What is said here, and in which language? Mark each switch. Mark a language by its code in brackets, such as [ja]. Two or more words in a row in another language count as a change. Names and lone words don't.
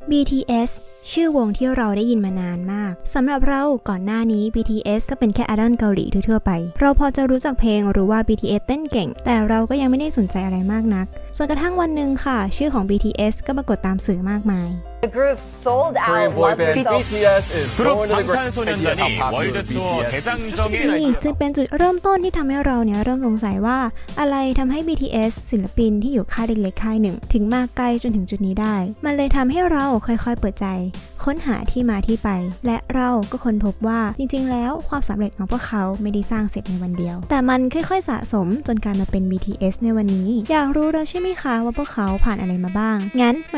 [th] BTS ชื่อวงที่เราได้ยินมานานมากสำหรับเราก่อนหน้านี้ BTS ก็เป็นแค่ไอดอลเกาหลีทั่วไปเราพอจะรู้จักเพลงรู้ว่า BTS เต้นเก่งแต่เราก็ยังไม่ได้สนใจอะไรมากนักจนกระทั่งวันหนึ่งค่ะชื่อของ BTS ก็ปรากฏตามสื่อมากมาย [en] The group sold out. Korean boy band BTS is [ko] 그룹 [en] going to the [ko] 방탄소년단이 월드 투어 대장정에 [th] นี่จึงเป็นจุดเริ่มต้นที่ทำให้เราเริ่มสงสัยว่าอะไรทำให้ BTS ศิลปินที่อยู่ค่ายเล็กๆค่ายหนึ่งถึงมาไกลจนถึงจุดนี้ได้มันเลยทำให้เราค่อยๆเปิดใจค้นหาที่มาที่ไปและเราก็ค้นพบว่าจริงๆ แล้วความสำเร็จของพวกเขาไม่ได้สร้างเสร็จในวันเดียวแต่มันค่อยๆสะสมจนกลายมาเป็น BTS ในวันนี้อยากรู้แล้วใช่ไหมคะว่าพวกเขาผ่านอะไรมาบ้างงั้นมา